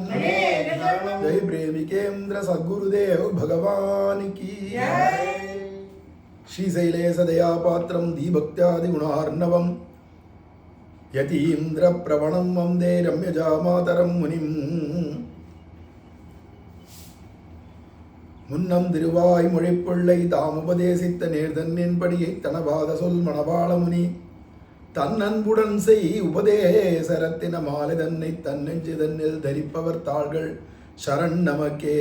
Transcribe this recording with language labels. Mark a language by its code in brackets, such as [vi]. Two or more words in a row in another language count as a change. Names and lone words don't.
[hi] जय प्रेमिकेन्द्र सद्गुरुदेव भगवान की. [sa] श्रीशैलेश दयापात्रं दीभक्त्यादि गुणार्णवं यतीन्द्र प्रवणं वन्दे रम्यजा मातरं मुनिम्. [ta] முன்னம் திருவாய் மொழிப்புள்ளை தாம் உபதேசித்த நேர்தன்னின்படியை தனபாத சொல் மணவாள முனி தன்னன்புடன் செய் உபதேசரத்தின மாலை தன்னை தன்னெஞ்சு தன்னில் தரிப்பவர் தாள்கள் சரண் நமக்கே.